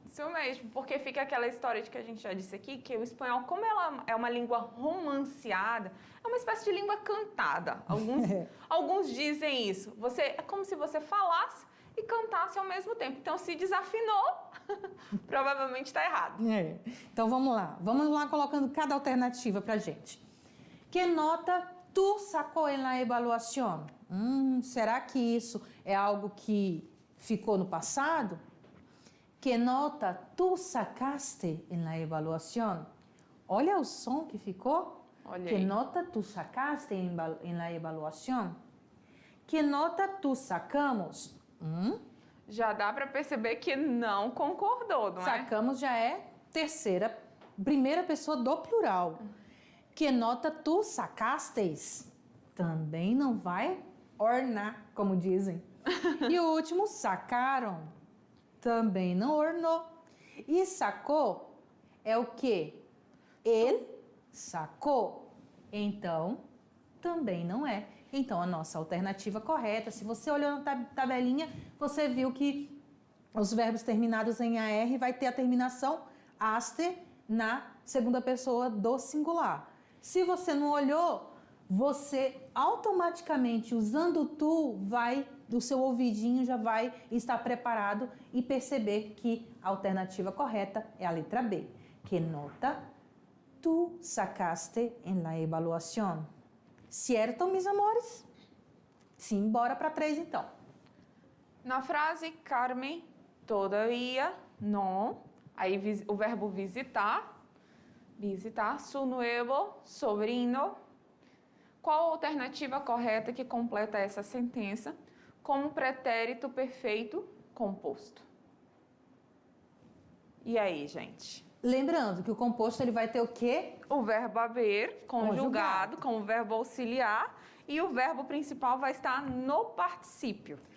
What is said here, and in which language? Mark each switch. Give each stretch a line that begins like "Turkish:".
Portuguese: Isso mesmo, porque fica aquela história de que a gente já disse aqui, que o espanhol, como ela é uma língua romanceada, é uma espécie de língua cantada. Alguns dizem isso. É como se você falasse e cantasse ao mesmo tempo. Então, se desafinou, provavelmente está errado. Então, vamos lá colocando cada alternativa pra gente.
Spanish: Que nota tu sacou en la evaluación?
Portuguese: Será que isso é algo que ficou no passado?
Spanish: Que nota tu sacaste en la evaluación?
Portuguese: Olha o som que ficou. Olha que aí.
Spanish: nota tu sacaste en la evaluación? Que nota tu sacamos?
Portuguese: Já dá para perceber que não concordou, não é? Sacamos já é primeira pessoa do plural.
Spanish: Que nota tu sacastes?
Portuguese: Também não vai ornar, como dizem. E o último, sacaram, também não ornou. E sacou é o quê? Ele sacou. Então, também não é. Então, a nossa alternativa correta, se você olhou na tabelinha, você viu que os verbos terminados em AR vai ter a terminação aste na segunda pessoa do singular. Se você não olhou, você automaticamente, usando o tu, o seu ouvidinho já vai estar preparado e perceber que a alternativa correta é a letra B.
Spanish: Que nota tu sacaste en la evaluación?
Portuguese: Certo, meus amores? Sim, bora para 3 então. Na frase Carmen,
Spanish: todavía, no,
Portuguese: aí o verbo visitar,
Spanish: su nuevo sobrino.
Portuguese: Qual a alternativa correta que completa essa sentença como pretérito perfeito composto? E aí, gente? Lembrando que o composto ele vai ter o quê? O verbo haver conjugado com o verbo auxiliar e o verbo principal vai estar no particípio.